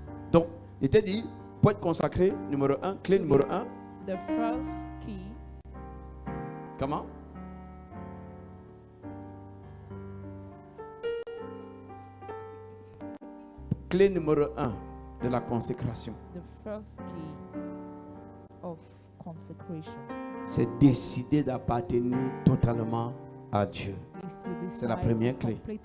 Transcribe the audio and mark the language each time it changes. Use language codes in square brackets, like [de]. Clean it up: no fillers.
[fr] Donc, il t'a dit pour être consacré, numéro 1, clé numéro 1. [en] The first key. [fr] Comment? Clé numéro 1 de la consécration. [en] The first key of consecration. [fr] C'est décider d'appartenir totalement à Dieu. C'est la première clé.